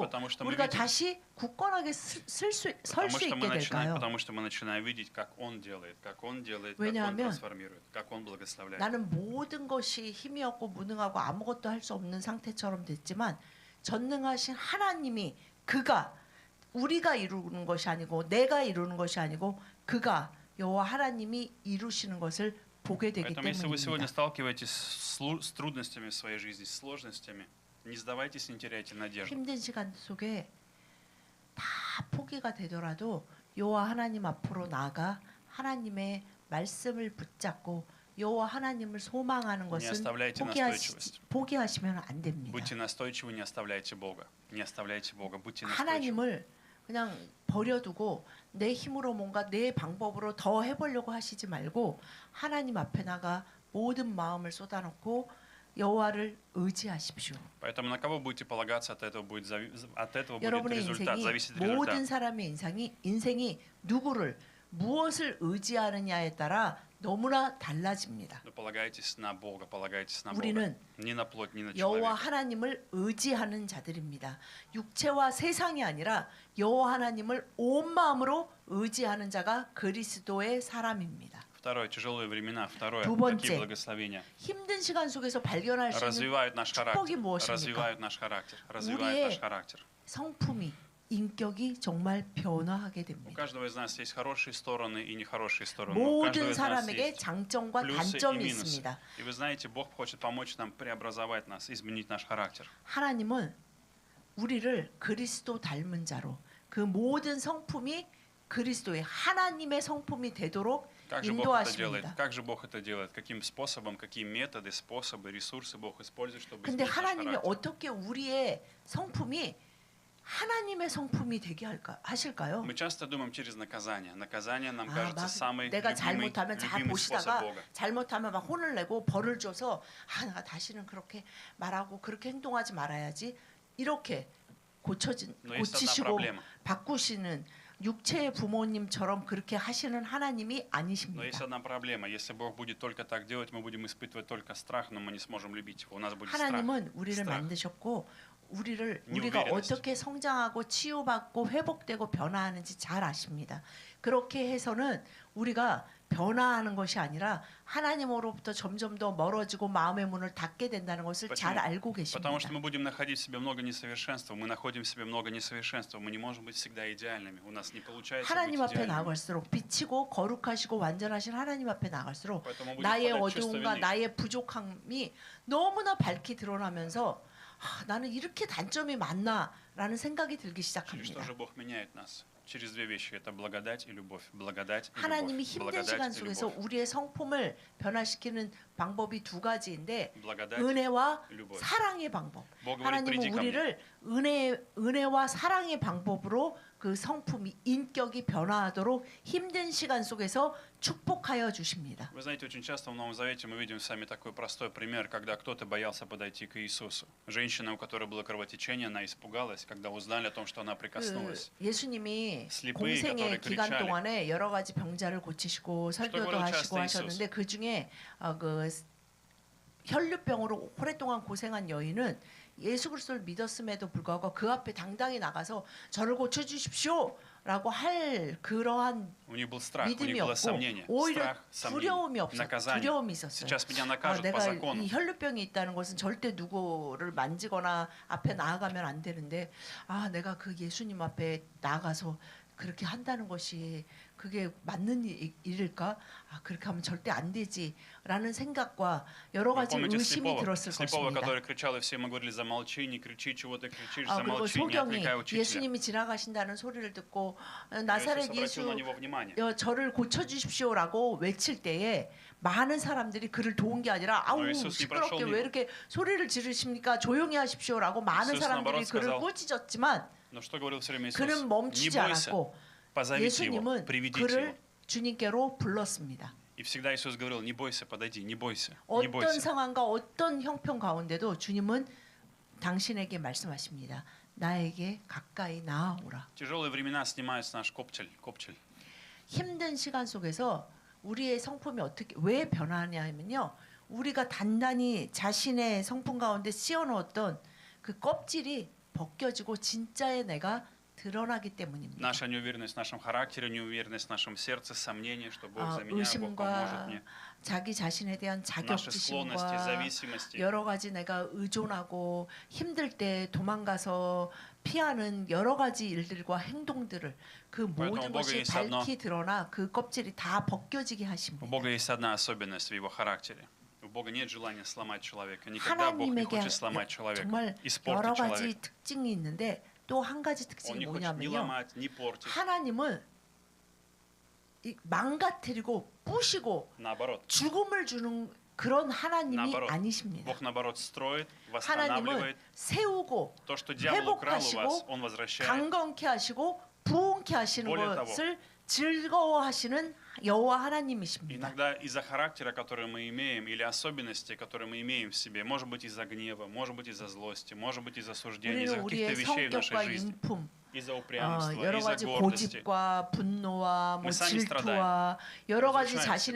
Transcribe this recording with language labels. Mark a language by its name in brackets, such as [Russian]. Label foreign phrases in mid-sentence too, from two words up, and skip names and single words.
[Russian] Потому что мы [Korean] 우리가 [Russian] видим- [Korean] 다시 굳건하게 설 수 [Russian] Потому что мы [Korean] 있게 [Russian] начинаем, [Korean] 될까요? [Russian] потому что мы начинаем видеть, как Он делает, как Он делает, как Он [Korean] 왜냐하면 [Russian] трансформирует, как Он благословляет. [Korean] 나는 모든 것이 힘이 없고 무능하고 아무것도 할 수 없는 상태처럼 됐지만 전능하신 하나님이 그가 우리가 이루는 것이 아니고 내가 이루는 것이 아니고 그가 여호와 하나님이 이루시는 것을 보게 되기 [Russian] Поэтому, если вы сегодня [Korean] 때문입니다. [Russian] сталкиваетесь с трудностями в своей жизни, с сложностями, не сдавайтесь, не теряйте надежду. [Korean] 힘든 시간 속에 다 포기가 되더라도 여호와 하나님 앞으로 나아가 하나님의 말씀을 붙잡고 여호와 하나님을 소망하는 것은 [Russian] оставляйте настойчивость. [Korean] 포기하시면 안 됩니다. [Russian] Будьте настойчивы, не оставляйте Бога. Не оставляйте Бога, будьте настойчивы. [Korean] 하나님을 그냥 버려두고 내 힘으로 뭔가 내 방법으로 더 해보려고 하시지 말고 하나님 앞에 나가 모든 마음을 쏟아놓고 여호와를 의지하십시오. [Russian] Поэтому на кого будете полагаться, от этого будет [Korean] 여러분의 [Russian] результат, [Korean] 인생이 [Russian] зависит [Korean] 모든 [Russian] результат. [Korean] 사람의 인생이 누구를 무엇을 의지하느냐에 따라 너무나 달라집니다. [Russian] Но полагайтесь на Бога, полагайтесь на Бога. [Korean] 우리는 [Russian] Ни на плоть, ни на [Korean] 여호와 [Russian] человека. [Korean] 하나님을 의지하는 자들입니다. 육체와 세상이 아니라 여호와 하나님을 온 마음으로 의지하는 자가 그리스도의 사람입니다. [Russian] Второе, тяжелые времена. Второе, [Korean] 두 [Russian] такие [Korean] 번째, [Russian] благословения. [Korean] 힘든 시간 속에서 발견할 수 있는 [Russian] Развивают наш [Korean] 축복이 [Russian] характер. [Korean] 무엇입니까? [Russian] Развивают наш характер. Развивают [Korean] 우리의 [Russian] наш характер. [Korean] 성품이 인격이 정말 변화하게 [Russian] У [Korean] 됩니다. [Russian] каждого из нас есть хорошие стороны и нехорошие стороны. У каждого [Korean] 모든 [Russian] из нас [Korean] 사람에게 [Russian] есть [Korean] 장점과 [Russian] плюсы и [Korean] 단점이 [Russian] минусы. [Korean] 있습니다. [Russian] И вы знаете, Бог хочет помочь нам преобразовать нас, изменить наш характер. [Korean] 하나님은 우리를 그리스도 닮은 자로 그 모든 성품이 그리스도의 하나님의 성품이 되도록 [Russian] Как же Бог это делает? [Korean] 인도하십니다. [Russian] Как же Бог это делает? Каким способом, какие методы, способы, ресурсы Бог использует, чтобы [Korean] 근데 [Russian] изменить наш [Korean] 하나님이 [Russian] характер? [Korean] 어떻게 우리의 성품이 하나님의 성품이 되게 하실까요? [Russian] Мы часто думаем через наказание. Наказание нам [Korean] 아, [Russian] кажется [Korean] 막 [Russian] самый [Korean] 내가 [Russian] любимый, [Korean] 잘못하면 잘 [Russian] любимый способ [Korean] 보시다가 [Russian] Бога. [Korean] 잘못하면 막 혼을 내고 벌을 줘서 아, 내가 다시는 그렇게 말하고 그렇게 행동하지 말아야지 이렇게 [Russian] Но есть одна [Korean] 고치시고 [Russian] проблема. [Korean] 바꾸시는 육체의 부모님처럼 그렇게 하시는 하나님이 [Russian] Но есть [Korean] 아니십니다. [Russian] одна проблема. Если Бог будет только так делать, мы будем испытывать только страх, но мы не сможем любить Его. У нас будет страх. [Korean] 하나님은 우리를 [Russian] страх. [Korean] 만드셨고 우리가 [Russian] неуверенность. [Korean] 어떻게 성장하고 치유받고 회복되고 변화하는지 잘 아십니다. 그렇게 해서는 우리가 변화하는 것이 아니라 하나님으로부터 점점 더 멀어지고 마음의 문을 닫게 된다는 것을 잘 [Russian] Почему? [Korean] 알고 계십니다. [Russian] Потому что мы будем находить в себе много несовершенства. Мы находим в себе много несовершенства. Мы не можем быть всегда идеальными. У нас не получается быть [Korean] 하나님 앞에 [Russian] идеальными. [Korean] 나갈수록 비치고 거룩하시고 완전하신 하나님 앞에 나갈수록 [Russian] Поэтому будем [Korean] 나의 [Russian] впадать в чувство [Korean] 어두움과 [Russian] вины. [Korean] 나의 부족함이 너무나 밝게 드러나면서 아, 나는 이렇게 단점이 많나라는 생각이 들기 [Russian] Через что [Korean] 시작합니다. [Russian] же Бог меняет нас? Через две вещи. Это благодать и любовь. Благодать и [Korean] 하나님이 [Russian] любовь. [Korean] 힘든 시간 [Russian] Благодать и [Korean] 속에서 [Russian] любовь. [Korean] 우리의 성품을 변화시키는 방법이 두 가지인데 [Russian] Благодать [Korean] 은혜와 [Russian] и любовь. [Korean] 사랑의 방법. [Russian] Бог говорит, приди [Korean] 하나님은 [Russian] ко мне. [Korean] 우리를 은혜와 사랑의 방법으로 그 성품이 인격이 변화하도록 힘든 시간 속에서 축복하여 주십니다. [Russian] Вы знаете, очень часто в Новом Завете мы видим с вами такой простой пример, когда кто-то боялся подойти к Иисусу. Женщина, у которой было кровотечение, она испугалась, когда узнали о том, что она [Korean] 그 [Russian] прикоснулась. [Korean] 예수님이 슬리프이 공생의 [Russian] которые [Korean] 기간 [Russian] кричали. [Korean] 동안에 여러 가지 병자를 고치시고 설교도 [Russian] говорил [Korean] 하시고 [Russian] часто [Korean] 하셨는데 그 중에 그 혈류병으로 오랫동안 고생한 여인은 예수 그리스도를 믿었음에도 불구하고 그 앞에 당당히 나가서 저를 고쳐 주십시오라고 할 그러한 [Russian] У них был страх, у [Korean] 믿음이 [Russian] них было [Korean] 없고 [Russian] сомнение. [Korean] 오히려 [Russian] Страх, [Korean] 두려움이 [Russian] сомнение, наказание. [Korean] 두려움이 있었어요. [Russian] Сейчас меня [Korean] 아, [Russian] накажут по [Korean] 내가 [Russian] закону. [Korean] 이 혈류병이 있다는 것은 절대 누구를 만지거나 앞에 나아가면 안 되는데 아 내가 그 예수님 앞에 나가서 그렇게 한다는 것이 그게 맞는 일일까? 아 그렇게 하면 절대 안 되지라는 생각과 여러 [Russian] Вы [Korean] 가지 [Russian] помните [Korean] 의심이 [Russian] слепого, [Korean] 들었을 [Russian] слепого, [Korean] 것입니다. [Russian] который кричал, и все ему говорили, замолчи, не кричи, чего ты кричишь, [Korean] 아 그리고 [Russian] замолчи, не [Korean] 소경이 [Russian] отвлекай учителя. [Korean] 예수님이 지나가신다는 소리를 듣고 [Russian] Но [Korean] 나사렛 [Russian] Иисус обратил на [Korean] 예수 [Russian] него внимание. [Korean] 저를 고쳐 주십시오라고 외칠 때에 많은 사람들이 그를 도운 게 아니라 아우 예수님이 시끄럽게 그러셨니? 왜 이렇게 소리를 지르십니까? 조용히 하십시오라고 많은 예수님은 사람들이 [Russian] 나оборот [Korean] 그를 [Russian] сказал, [Korean] 꾸짖었지만 [Russian] Но что говорил все время Иисус? [Korean] 그는 [Russian] Не [Korean] 멈추지 [Russian] бойся, [Korean] 않았고 [Russian] позовите его, [Korean] 예수님은 [Russian] приведите его. [Korean] 그를 주님께로 불렀습니다. [Russian] И всегда Иисус говорил, не бойся, подойди, не бойся, не [Korean] 어떤 [Russian] бойся. [Korean] 상황과 어떤 형편 가운데도 주님은 당신에게 말씀하십니다. 나에게 가까이 나아오라. [Russian] Тяжелые времена снимают с наш копчель. [Korean] 힘든 시간 속에서 우리의 성품이 어떻게 왜 변하냐면요. 우리가 단단히 자신의 성품 가운데 씌워놓았던 그 껍질이 벗겨지고 진짜의 내가 드러나기 때문입니다. [Russian] Наша неуверенность в нашем характере, неуверенность в нашем сердце, сомнение, что Бог за меня, Бог [Korean] 의심과 [Russian] поможет мне. [Korean] 자기 자신에 대한 [Russian] Наши склонности, [Korean] 자격지심과 [Russian] зависимости. [Korean] 여러 가지 내가 의존하고 힘들 때 도망가서 피하는 여러 가지 일들과 행동들을 그 모든 [Russian] Бога [Korean] 것이 [Russian] есть одно. [Korean] 밝히 드러나 그 껍질이 다 벗겨지게 [Russian] У [Korean] 하십니다. [Russian] Бога есть одна особенность в Его характере. У Бога нет желания сломать человека. Никогда Бог не [Korean] 하나님에게 [Russian] хочет сломать человека, [Korean] 정말 여러 [Russian] испортить [Korean] 가지 [Russian] человека. [Korean] 특징이 있는데 또 한 가지 [Russian] Он [Korean] 특징이 [Russian] не хочет ни [Korean] 뭐냐면요. [Russian] ломать, ни портить. [Korean] 하나님은 망가뜨리고 부시고 [Russian] Наоборот. [Korean] 죽음을 주는 그런 하나님이 [Russian] 나바로. [Korean] 아니십니다. [Russian] Бог, наоборот, строит, [Korean] 하나님은 [Russian] восстанавливает. [Korean] 세우고 [Russian] То, что дьявол украл у вас, [Korean] 회복하시고 [Russian] Он возвращает. [Korean] 강건케 하시고 부흥케 하시는 [Russian] более того. [Korean] 것을 즐거워하시는 여호와 하나님이십니다. [Russian] Иногда из-за характера, который мы имеем, или особенностей, которые мы имеем в себе, может быть из-за гнева, может быть из-за злости, может быть из-за осуждения, из-за [Korean] 우리는 [Russian] каких-то [Korean] 우리의 [Russian] вещей в нашей [Korean] 성격과 [Russian] жизни. [Korean] 인품, [Russian] из-за упрямства, [Korean] 여러 [Russian] из-за [Korean] 가지 [Russian] гордости. [Korean] 고집과 분노와 뭐 [Russian] Мы сами [Korean] 질투와 여러 가지 [Russian] разрушаем [Korean] 자신의